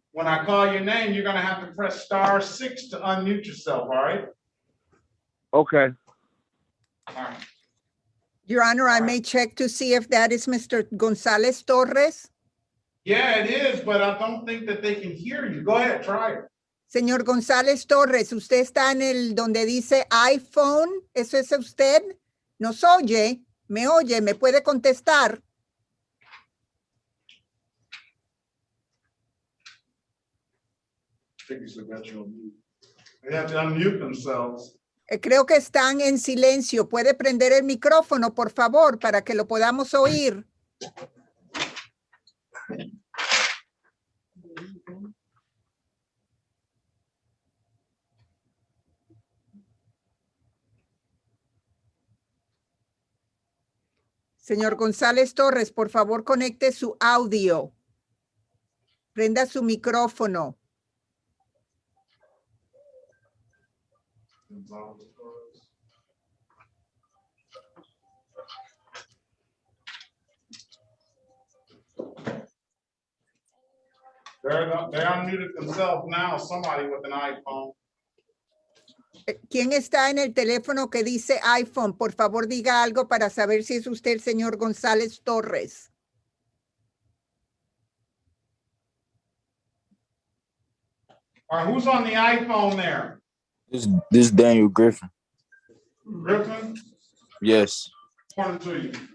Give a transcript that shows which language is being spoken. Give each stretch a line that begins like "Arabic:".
English: When I call your name, you're gonna have to press *6 to unmute yourself, all right? Okay. All right. Your Honor, I may check to see if that is Mr. Gonzalez Torres. Yeah, it is, but I don't think that they can hear you. Go ahead, try it.
Spanish: Señor González Torres, usted está en el donde dice iPhone, ¿eso es usted? ¿Nos oye? ¿Me oye? ¿Me puede contestar?
English: I think you still got you on mute. They have to unmute themselves.
Spanish: Creo que están en silencio. ¿Puede prender el micrófono, por favor, para que lo podamos oír? Señor González Torres, por favor, conecte su audio. Prenda su micrófono.
English: They unmuted themselves now, somebody with an iPhone.
Spanish: ¿Quién está en el teléfono que dice iPhone? Por favor, diga algo para saber si es usted el señor González Torres.
English: All right, who's on the iPhone there? This is Daniel Griffin. Griffin? Yes. Morning to you.